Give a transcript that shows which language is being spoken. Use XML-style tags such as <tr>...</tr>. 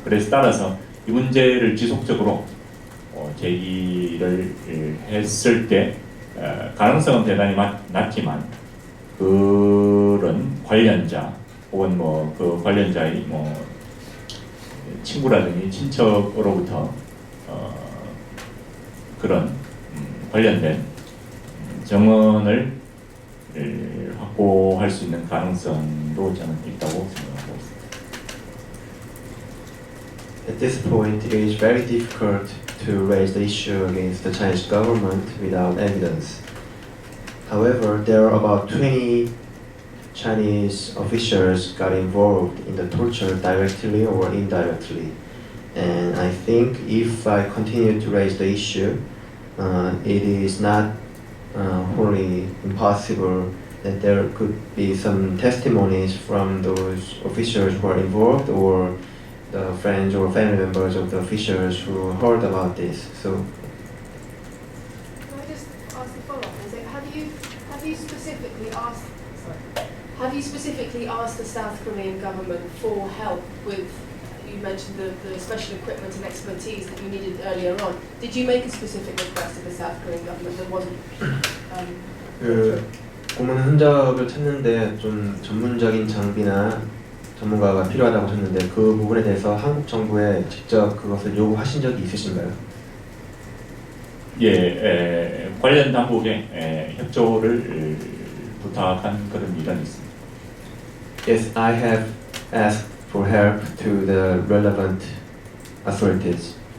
<ko>그래서 따라서 이 문제를 지속적으로 제기를 했을 때 가능성은 대단히 낮지만 그런 관련자 혹은 그 관련자의 친구라든지 친척으로부터 그런 관련된 증언을 확보할 수 있는 가능성도 저는 있다고 생각하고 있습니다.</ko> <en>At this point, it is very difficult to raise the issue against the Chinese government without evidence. However, there are about 20 Chinese officials got involved in the torture directly or indirectly. And I think if I continue to raise the issue, it is not wholly impossible that there could be some testimonies from those officials who are involved or the friends or family members of the officials who heard about this. So Can I just ask a follow-up? Is it, have you specifically asked, sorry, have you specifically asked the South Korean government for help with, you mentioned the special equipment and expertise that you needed earlier on. Did you make a specific request of the South Korean government that wasn't</en> <ko>그 고문 흔적을 찾는데 좀 전문적인 장비나 전문가가 필요하다고 하셨는데 그 부분에 대해서 한국 정부에 직접 그것을 요구하신 적이 있으신가요? 예, 관련 당국에 협조를 부탁한 그런 일은 있습니다.</ko> <en>Yes, I have asked for help to the relevant authorities.</en>